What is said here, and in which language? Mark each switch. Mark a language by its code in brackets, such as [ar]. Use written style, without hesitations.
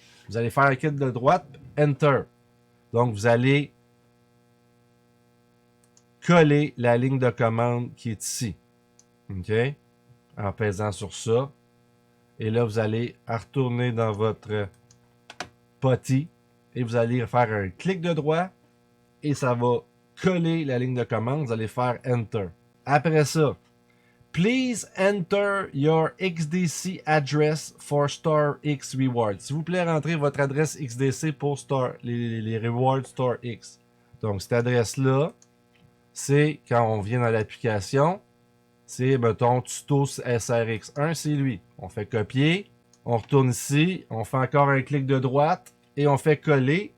[fr] Vous allez faire un clic de droite, Enter. Donc, vous allez coller la ligne de commande qui est ici. OK? En pesant sur ça. Et là, vous allez retourner dans votre PuTTY et vous allez faire un clic de droit et ça va coller la ligne de commande. Vous allez faire Enter. Après ça, [en] Please enter your XDC address for StarX Rewards. [fr] S'il vous plaît, rentrez votre adresse XDC pour les Rewards StarX. Donc, cette adresse-là, c'est quand on vient dans l'application, c'est, mettons, tuto SRX1, c'est lui. On fait copier, on retourne ici, on fait encore un clic de droite et on fait coller.